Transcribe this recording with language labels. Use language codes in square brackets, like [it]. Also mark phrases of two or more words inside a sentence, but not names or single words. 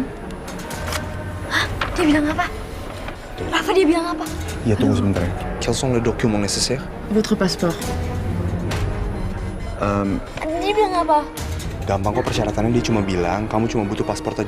[id] Hah? Dia bilang apa? Rafa dia bilang apa? Ya tunggu sebentar ya. [fr] Quels sont les documents nécessaires? Votre passeport. [id] Dia bilang apa? Gampang kok persyaratannya, dia cuma bilang kamu cuma butuh paspor aja.